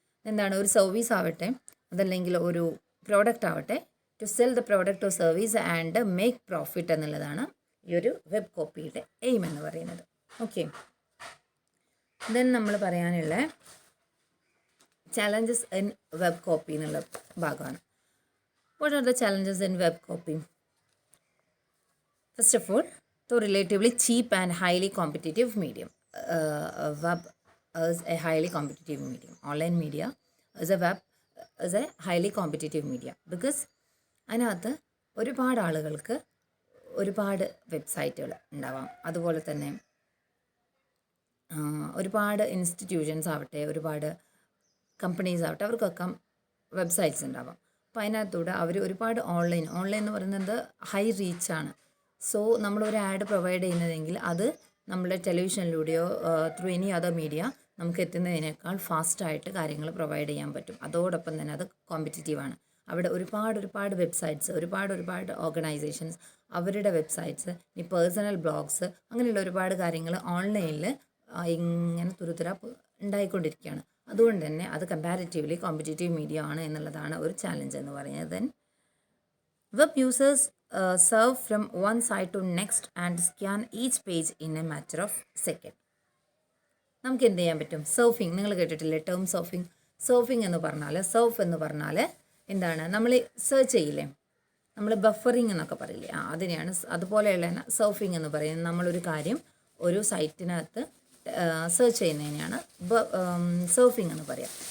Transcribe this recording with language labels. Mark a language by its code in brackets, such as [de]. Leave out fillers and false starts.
[ml] എന്താണ് ഒരു സർവീസ് ആവട്ടെ, അതല്ലെങ്കിൽ ഒരു പ്രോഡക്റ്റ് ആവട്ടെ, [en] to sell the product or service and make profit [ml] എന്നുള്ളതാണ് ഈ ഒരു വെബ് കോപ്പിയുടെ എയിം എന്ന് പറയുന്നത്. ഓക്കെ, ദെൻ നമ്മൾ പറയാനുള്ള ചാലഞ്ചസ് ഇൻ വെബ് കോപ്പി എന്നുള്ള ഭാഗമാണ്. [en] What are the challenges in web copy? First of all, the relatively cheap and highly competitive medium. Web is a highly competitive medium. Online media is a highly competitive media because [ml] അതിനകത്ത് ഒരുപാട് ആളുകൾക്ക് ഒരുപാട് വെബ്സൈറ്റുകൾ ഉണ്ടാവാം. അതുപോലെ തന്നെ ഒരുപാട് institutions ആവട്ടെ, ഒരുപാട് കമ്പനീസ് ആവട്ടെ, അവർക്കൊക്കെ വെബ്സൈറ്റ്സ് ഉണ്ടാവാം. അപ്പോൾ അതിനകത്തൂടെ അവർ ഒരുപാട് ഓൺലൈൻ എന്ന് പറയുന്നത് ഹൈ റീച്ചാണ്. സോ നമ്മളൊരു ആഡ് പ്രൊവൈഡ് ചെയ്യുന്നതെങ്കിൽ അത് നമ്മുടെ ടെലിവിഷനിലൂടെയോ [en] through any other media [ml] നമുക്ക് എത്തുന്നതിനേക്കാൾ ഫാസ്റ്റായിട്ട് കാര്യങ്ങൾ പ്രൊവൈഡ് ചെയ്യാൻ പറ്റും. അതോടൊപ്പം തന്നെ അത് കോമ്പറ്റിറ്റീവാണ്. അവിടെ ഒരുപാട് വെബ്സൈറ്റ്സ്, ഒരുപാട് ഓർഗനൈസേഷൻസ്, അവരുടെ വെബ്സൈറ്റ്സ്, ഈ പേഴ്സണൽ ബ്ലോഗ്സ്, അങ്ങനെയുള്ള ഒരുപാട് കാര്യങ്ങൾ ഓൺലൈനിൽ ഇങ്ങനെ തുരുതുര ഉണ്ടായിക്കൊണ്ടിരിക്കുകയാണ്. അതുകൊണ്ട് തന്നെ അത് കമ്പാരിറ്റീവ്ലി കോമ്പറ്റിറ്റീവ് മീഡിയ ആണ് എന്നുള്ളതാണ് ഒരു ചാലഞ്ച് എന്ന് പറയുന്നത്. [en] Then web users serve from one site to next and scan each page in a matter of second. [ml] നമുക്ക് എന്ത് ചെയ്യാൻ പറ്റും? സർഫിങ്, നിങ്ങൾ കേട്ടിട്ടില്ലേ ടേം സർഫിങ്? സർഫിങ് എന്ന് പറഞ്ഞാൽ എന്താണ്? നമ്മൾ സെർച്ച് ചെയ്യില്ലേ, നമ്മൾ ബഫറിങ് എന്നൊക്കെ പറയില്ലേ, അതിനെയാണ് അതുപോലെയുള്ള സർഫിങ് എന്ന് പറയുന്നത്. നമ്മളൊരു കാര്യം ഒരു സൈറ്റിനകത്ത് സെർച്ച് ചെയ്യുന്നതിനെയാണ് സർഫിങ് എന്ന് പറയാം.